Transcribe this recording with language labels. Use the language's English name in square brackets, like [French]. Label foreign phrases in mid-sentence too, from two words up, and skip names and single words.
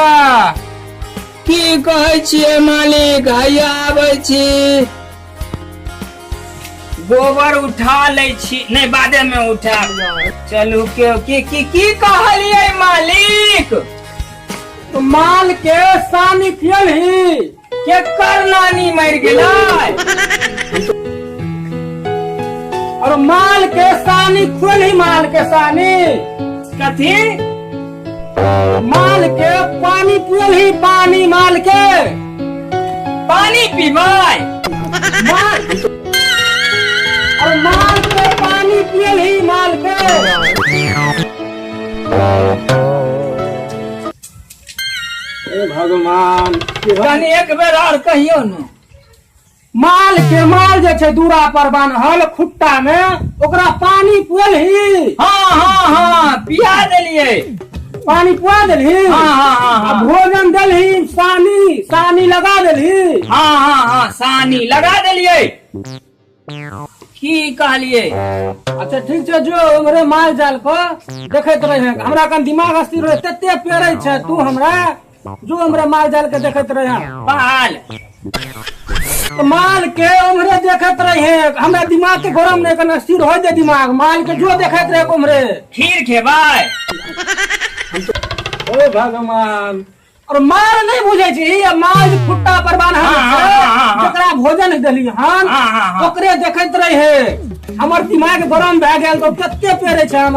[Maithili] की कहै छियै मालिक, हैया आबै छी, गोबर उठा लै छी। नहीं बादे में उठा चलू। की कहलियै मालिक? तो माल के सानी पियलही? केकर नानी मर गेलै? और माल के सानी खुलही? माल के सानी कथी? माल के पानी पियलही? पानी माल के पानी पीबै? माल और माल के पानी पियलही? माल के ए भगवान, कनी एक बेर और कहियो न। माल के माल जे छै दूरा पर बान्हल खुट्टा में, ओकरा पानी पियलही? हाँ पिया देलियै। पानी पुआ देलही? हाँ। भोजन देलही? सानी सानी लगा देलही? हाँ सानी लगा देलियै। की कहलियै? अच्छा ठीक छै, जो हमरे माल जाल पर देखैत रहे। हमरा कन दिमाग अस्थिर रहे, तते पेरै छै तू हमरा। जो हमरे माल जाल के देखैत रहे। पाल तो माल के उम्हरे देखत रहे, हमरा दिमाग के गरम नहीं करना, स्थिर हो जाए दिमाग। माल के जो देखत रहे उम्हरे। खीर खेबै? ओ भगवान, और माल नहीं बुझे छी? ये माल खुट्टा पर बान्हल छै, जकरा भोजन देली हन ओकरे देखत रहे। हमर दिमाग गरम भए गेल तो कते पेरे छै हमरा।